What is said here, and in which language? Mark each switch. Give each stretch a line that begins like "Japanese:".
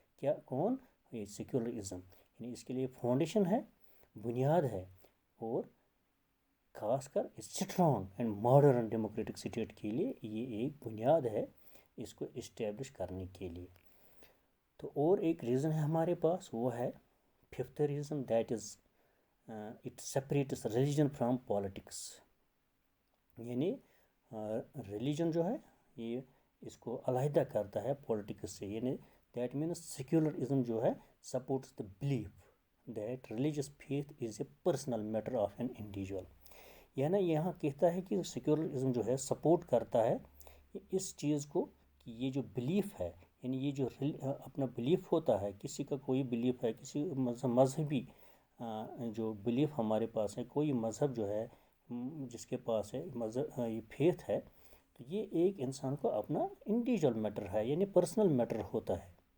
Urdu: کیا؟ کون؟ یہ سیکولرزم. یعنی اس کے لیے فاؤنڈیشن ہے، بنیاد ہے، اور خاص کر strong and modern democratic state کے لیے یہ ایک بنیاد ہے اس کو اسٹیبلش کرنے کے لیے. تو اور ایک ریزن ہے ہمارے پاس، وہ ہے fifth reason,
English: That is it separates religion from politics.
Urdu: یعنی ریلیجن جو ہے یہ اس کو علیحدہ کرتا ہے پولیٹکس سے.
English: یعنی that means secularism
Urdu: جو ہے
English: Supports the belief that religious faith is a personal matter of an individual.
Urdu: یعنی یہاں کہتا ہے کہ سیکولرزم جو ہے سپورٹ کرتا ہے اس چیز کو کہ یہ جو بلیف ہے، یعنی یہ جو اپنا بلیف ہوتا ہے، کسی کا کوئی بلیف ہے، کسی مذہبی جو بلیف ہمارے پاس ہے، کوئی مذہب جو ہے جس کے پاس ہے مذہب، یہ فیتھ ہے، تو یہ ایک انسان کو اپنا انڈیویجول میٹر ہے، یعنی پرسنل میٹر ہوتا ہے.